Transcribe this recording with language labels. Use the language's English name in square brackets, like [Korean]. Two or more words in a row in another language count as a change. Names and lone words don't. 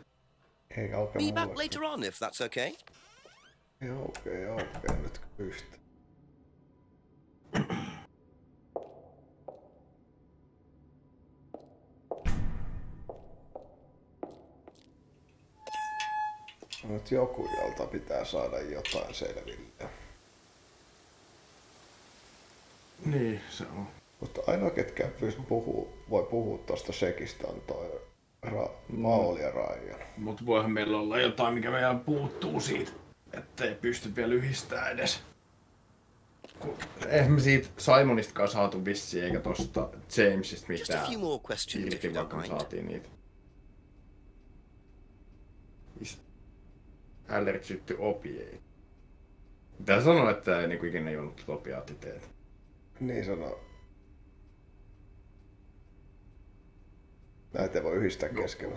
[Finnish] Ei aukea [English] Be back [Finnish] mulle. [English] later on, if that's okay. [Finnish] Ei aukea nyt yhtä. Nyt joku, jolta pitää saada jotain selville. Niin, se on. Mutta ainoa ketkä voi puhua tosta sekistä on toi Paul ja Ryan. Mut voihan meillä olla jotain, mikä meidän puuttuu siitä, ettei pysty vielä yhdistämään edes. Eihän me siitä Simonistakaan saatu vissiin, eikä tosta Jamesista [English] Just a [Finnish] mitään. [English] few more questions, if you [Finnish] Vaikka [English] don't [Finnish] me [English] mind. [Finnish] saatiin niitä. [English] Allergic to opiate. [Finnish] Tää sanoo, että ei niinku ikinä juonut opiaattiteet. Niin sanoo. Näitä ei voi yhdistää keskenään.